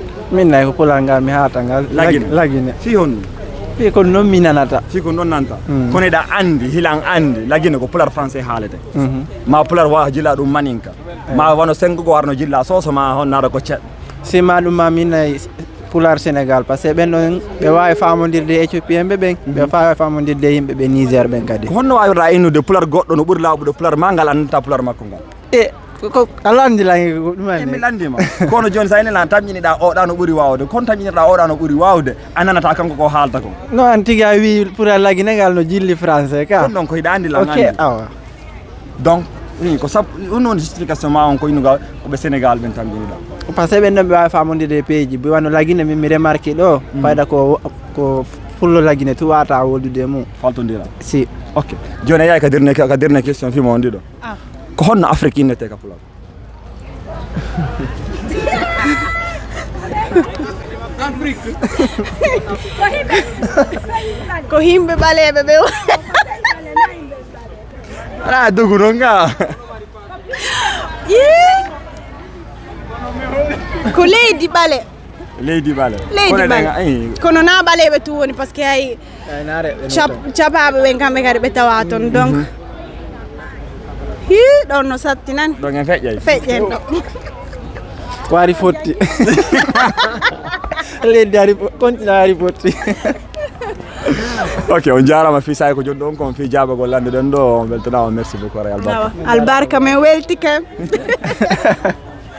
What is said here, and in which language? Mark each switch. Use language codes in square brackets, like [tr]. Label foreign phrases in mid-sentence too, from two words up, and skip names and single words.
[ff] min nayi ko pular ngal mi haata ngal lagine fi honno fi ko noon mi nanata fi ko noon nanta kono eɗa andi hilan andi lagine ko pular français haalete ma pular wa jilla ɗum maninka ma wono sengo go warno jilla soso ma hon nara ko ceɗɗo si ma ɗum ma min nayi pular Sénégal [fr] par ce que [ff] ɓen ɗon ɓe wawi famodirde éthiopien ɓe ɓen ɓe wawi famodirde yimɓe ɓe Niger ɓen kadi ko honno wawirta innude pular goɗɗo no ɓuuri laaɓude pular ma ngal andata pular makko ngal e ko ala andi langi ko ɗumen mi landima kono joni sa ene lan tamƴiniɗa oɗa no ɓuuri wawde kono tamƴiniɗa oɗa no ɓuuri wawde a nanata kanko ko haalta ko non an tigui a wi pular lagine ngal no jilli français ka ɗum ɗon ko hiɗa andi lan ok awa donc ko sabu ɗum noon justification ma on ko innuga koɓe Sénégal ɓen tamƴiniɗa [fr] par ce que [ff] ɓen ɗon ɓe wawi famodirde pays ji ɓe wano lagine min mi remarqué ɗo fayda ko pullo lagine tu wata woldude mum faltodira si ok joni a yahay ka [fr] dernier question [ff] fima on ɗiɗo ko honno Afrique innete ka pular ko himɓe ɓaleɓe ɓe ala dogu noon ga ko leydi ɓale kono na ɓaleɓe tu woni [fr] par ce que [ff] hay capaɓe ɓen kamɓe kadi ɓe tawa toon donc ɗon no satti nani ɗon en feƴƴen ɗo ko ari fotti leydi ari continue ari fotti ok on jarama fi say ko joni ɗon kon fi jabagol lande ɗen ɗo on weltanama [fr] merci beaucoup [ff] ray albarka albarka men welti kam